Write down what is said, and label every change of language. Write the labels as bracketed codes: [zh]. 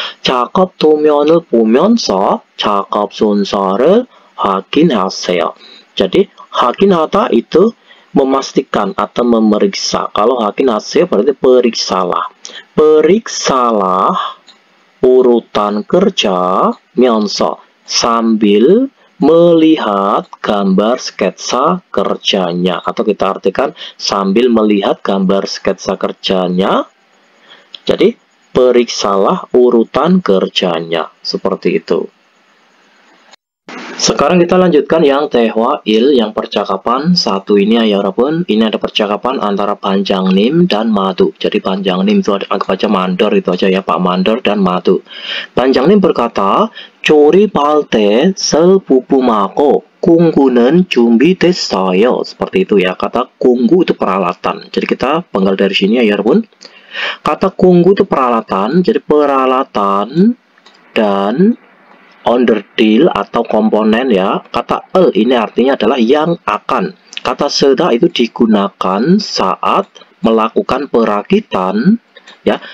[ko] 작업 도면을 보면서 작업 순서를 확인하세요. [id] Jadi 확인하다 itu memastikan atau memeriksa. Kalau 확인하세요 berarti periksalah. Periksalah urutan kerja 면서 sambil melihat gambar sketsa kerjanya, atau kita artikan sambil melihat gambar sketsa kerjanya. Jadi periksalah urutan kerjanya, seperti itu. Sekarang kita lanjutkan yang 대화일, yang percakapan satu ini ya 여러분. Ini ada percakapan antara Banjangnim dan Madu. Jadi Banjangnim itu anggap aja mandor itu aja ya, Pak Mandor dan Madu. Banjangnim berkata, [ko] 조립할 때 쓸 부품하고 공구는 준비됐어요. [id] Seperti itu ya. Kata 공구 itu peralatan. Jadi kita penggal dari sini ya 여러분. Kata 공구 itu peralatan. Jadi peralatan dan onderdil atau komponen ya. Kata ini artinya adalah yang akan. Kata seda itu digunakan saat melakukan perakitan ya.